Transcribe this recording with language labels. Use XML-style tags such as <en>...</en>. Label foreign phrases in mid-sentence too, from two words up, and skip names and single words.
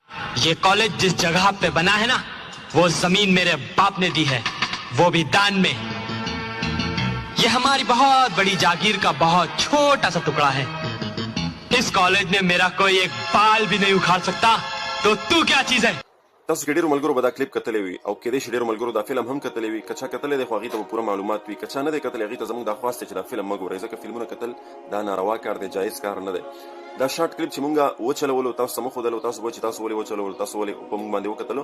<hi>ये कॉलेज जिस जगह पे बना है ना, वो जमीन मेरे बाप ने दी है, वो भी दान में। ये हमारी बहुत बड़ी जागीर का बहुत छोटा सा टुकड़ा है। इस कॉलेज में मेरा कोई एक बाल भी नहीं उखाड़ सकता, तो तू क्या चीज है?</hi> <ps>تاسو کې ډیرو ملګرو به دا کلیپ کتلی وي او کېدای شي ډیرو ملګرو دا فلم هم کتلی وي. که چا کتلی دی خو هغې ته به پوره معلومات وي، که چا نه دی کتلی هغې ته زموږ دا خواست دی چې دا فلم مه ګورئ، ځکه فلمونه کتل دا ناروا کار دی، جایز کار نه دی. دا</ps> <en>short clip</en> <ps>چې مونږ وچلولو تاسو ته مښودلو، تاسو به چې تاسو ولې وچلولو، تاسو ولې په مونږ باندې وکتلو.</ps>